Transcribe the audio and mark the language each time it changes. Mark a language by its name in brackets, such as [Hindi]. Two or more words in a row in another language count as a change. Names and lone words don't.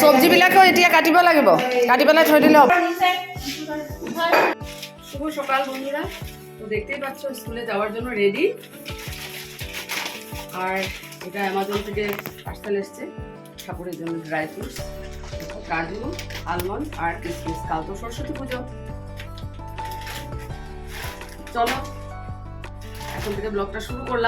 [Assamese] এইবিলাকো এতিয়া কাটিব লাগিব, কাটি পেলাই থৈ দিলে হ'ব। [Bangla] শুভ সকাল বন্ধুরা, তো দেখতেই পাচ্ছ স্কুলে যাওয়ার জন্য রেডি। আর এটা অ্যামাজন থেকে পার্সেল এসছে ঠাকুরের জন্য [English] dry fruits, [Bangla] কাজু, আলমন্ড আর কিশমিশ। কাল তো সরস্বতী পুজো, চলো এখন থেকে ব্লগটা শুরু করলাম।